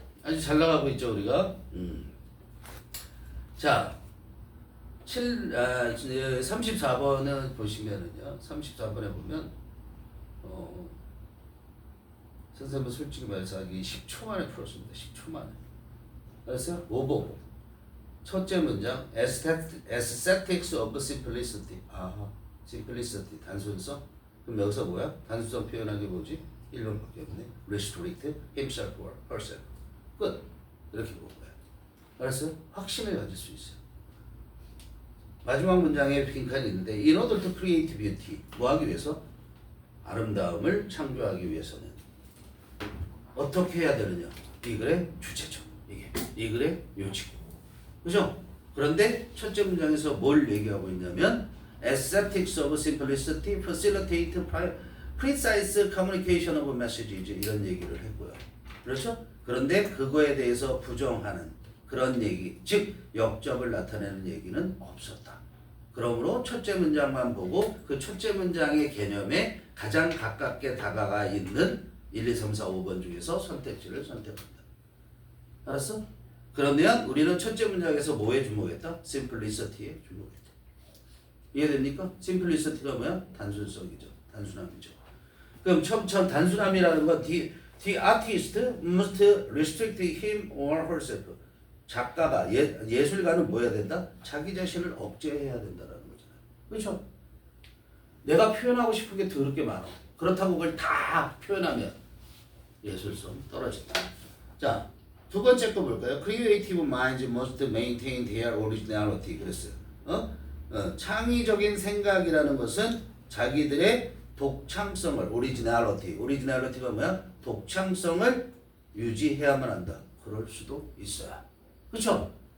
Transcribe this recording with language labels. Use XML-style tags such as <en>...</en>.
<ko>아주 잘 나가고 있죠, 우리가. 자, 34번은 보시면은요. 34번에 보면, 선생님은 솔직히 말해서 하기 10초 만에 풀었습니다. 10초 만에. 알았어요? 5번. 첫째 문장,</ko> <en>aesthetics of simplicity.</en> <ko>아하, simplicity, 단순성. 그럼 여기서 뭐야? 단순성 표현한 게 뭐지? 1번밖에 없네.</ko> <en>restrict himself or herself.</en> <ko>끝. 이렇게 본 거야. 알았어요? 확신을 가질 수 있어요. 마지막 문장에 빈칸이 있는데</ko> <en>in order to create beauty.</en> <ko>뭐 하기 위해서? 아름다움을 창조하기 위해서는 어떻게 해야 되느냐? 이 글의 주체죠. 이 글의 요지고. 그죠? 그런데 첫째 문장에서 뭘 얘기하고 있냐면</ko> <en>aesthetics of simplicity facilitate precise communication of messages</en> <ko>이런 얘기를 했고요. 그렇죠? 그런데 그거에 대해서 부정하는 그런 얘기, 즉 역접을 나타내는 얘기는 없었다. 그러므로 첫째 문장만 보고 그 첫째 문장의 개념에 가장 가깝게 다가가 있는 1, 2, 3, 4, 5번 중에서 선택지를 선택한다. 알았어? 그러면 우리는 첫째 문장에서 뭐에 주목했다? simplicity에 주목했다. 이해됩니까? simplicity가 뭐야? 단순성이죠. 단순함이죠. 그럼 처음 단순함이라는 건</ko> <en>the artist must restrict him or herself.</en> <ko>작가가 예술가는 뭐 해야 된다? 자기 자신을 억제해야 된다라는 거잖아요. 그렇죠? 내가 표현하고 싶은 게 더럽게 많아. 그렇다고 그걸 다 표현하면 예술성 떨어진다. 자, 두 번째 거 볼까요?</ko> <en>Creative minds must maintain their originality.</en> <ko>그랬어요. 창의적인 생각이라는 것은 자기들의 독창성을, 오리지널리티가 뭐야? 독창성을 유지해야만 한다. 그럴 수도 있어요. 그렇죠?</ko>